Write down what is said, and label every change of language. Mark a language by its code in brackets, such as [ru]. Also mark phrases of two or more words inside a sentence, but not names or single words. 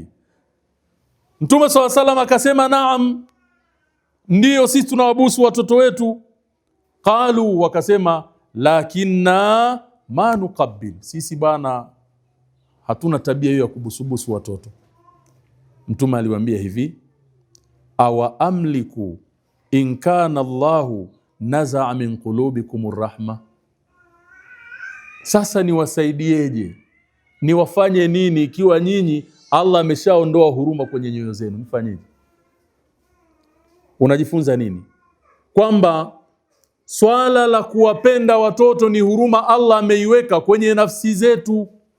[sw] Mtume [ar] صلى سلام [sw] akasema, naam, ndio sisi tunawabusu watoto wetu. Qalu, wakasema, [ar] لكنا ما نقبّل, [sw] sisi bana hatuna tabia hiyo ya kubusubusu watoto. Mtume aliwaambia hivi, [ar] أوأملك إن كان الله نزع من قلوبكم الرحمة, [sw] sasa niwasaidieje, niwafanye nini ikiwa nyinyi Allah ameshaondoa huruma kwenye nyoyo zenu? Mfanyeje? Unajifunza nini? Kwamba swala la kuwapenda watoto ni huruma Allah ameiweka kwenye nafsi zetu.